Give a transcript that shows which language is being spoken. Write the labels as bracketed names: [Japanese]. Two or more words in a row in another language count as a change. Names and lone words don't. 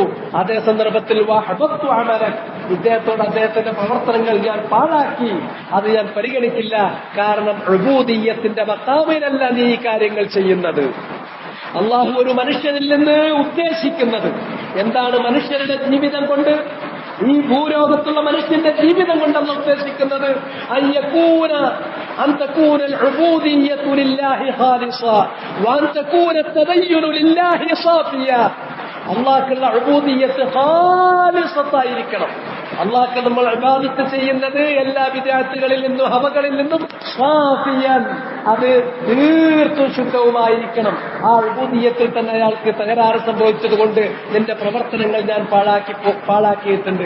[Malayalam] അതേ സന്ദർഭത്തിൽ [Arabic] وحبطت عملك, [Malayalam] ഇദ്ദേഹത്തോട് അദ്ദേഹത്തിന്റെ പ്രവർത്തനങ്ങൾ ഞാൻ പാഴാക്കി, അത് ഞാൻ പരിഗണിക്കില്ല. കാരണം ഉബൂദിയ്യത്തിന്റെ മഖാമിലല്ല നീ ഈ കാര്യങ്ങൾ ചെയ്യുന്നത്. അള്ളാഹു ഒരു മനുഷ്യനിൽ നിന്ന് ഉദ്ദേശിക്കുന്നത് എന്താണ്? മനുഷ്യരുടെ ജീവിതം കൊണ്ട്, ഈ ഭൂലോകത്തുള്ള മനുഷ്യന്റെ ജീവിതം കൊണ്ടല്ല ഉദ്ദേശിക്കുന്നത് [Arabic] أن تكون العبودية لله خالصة وأن تكون التدين لله صافيا. [Malayalam] അള്ളാഹ്ക്കുള്ള ഉബൂദിയ്യത്ത് ഖാലിസത്തായിരിക്കണം. അള്ളാഹ്ക്ക് നമ്മൾ ഇബാദത്ത് ചെയ്യുന്നത് എല്ലാ വിദ്യാർത്ഥികളിൽ നിന്നും ഹവകളിൽ നിന്നും സാഫിയൻ, അത് തീർത്തും ശുദ്ധവുമായിരിക്കണം. ആ ഉബൂദിയ്യത്തിൽ തന്നെ അയാൾക്ക് തകരാറ് സംഭവിച്ചതുകൊണ്ട് നിന്റെ പ്രവർത്തനങ്ങൾ ഞാൻ പാഴാക്കിയിട്ടുണ്ട്.